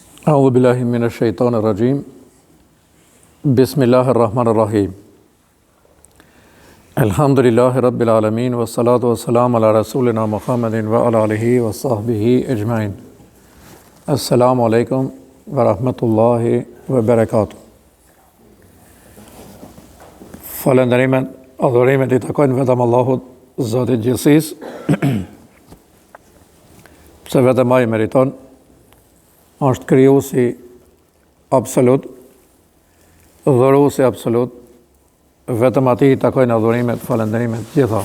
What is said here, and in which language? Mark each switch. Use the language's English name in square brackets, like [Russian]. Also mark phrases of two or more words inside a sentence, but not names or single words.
[Arabic] أعوذ بالله من الشيطان الرجيم بسم الله الرحمن الرحيم الحمد لله رب العالمين والصلاة والسلام على رسولنا محمد وعلى آله وصحبه أجمعين السلام عليكم ورحمة الله وبركاته [Albanian] Falënderimet, adhurimet I takojnë vetëm Allahut, Zotit gjithësisë, pse vetëm ai meriton, është krijuesi absolut, dhuruesi absolut, vetëm atij I takojnë adhurimet, falënderimet gjitha.